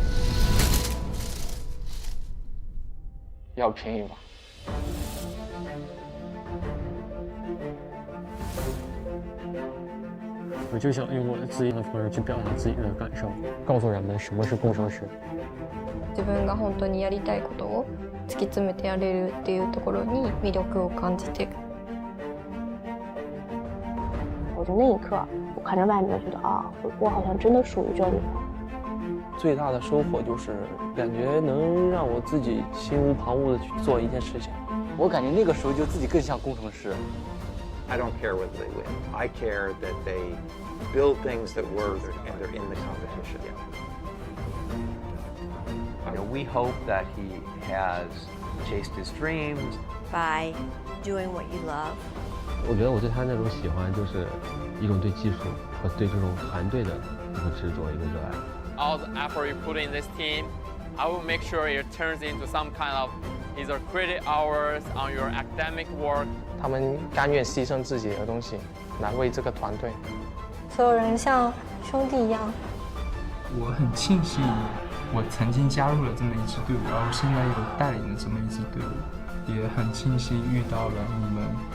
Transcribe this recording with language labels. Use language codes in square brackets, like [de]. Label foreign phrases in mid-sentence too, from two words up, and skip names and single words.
[zh] 要拼一把。我就想用我自己的方式去表达自己的感受，告诉人们什么是工程师。 [ja] 自分が本当にやりたいことを突き詰めてやれるっていうところに魅力を感じて。 [zh] 我就那一刻，我看着外面，觉得啊，我好像真的属于这里。最大的收获就是感觉能让我自己心无旁骛的去做一件事情。我感觉那个时候就自己更像工程师。 [en] I don't care whether they win. I care that they build things that work and they're in the competition. We hope that he has chased his dreams by doing what you love. [zh] 我觉得我对他那种喜欢就是一种对技术和对这种团队的一个执着，一个热爱。 [en] All the effort you put in this team, I will make sure it turns into some kind of either credit hours on your academic work. [zh] 他们甘愿牺牲自己的东西来为这个团队。所有人像兄弟一样。我很庆幸我曾经加入了这么一支队伍，然后现在又带领了这么一支队伍，也很庆幸遇到了你们。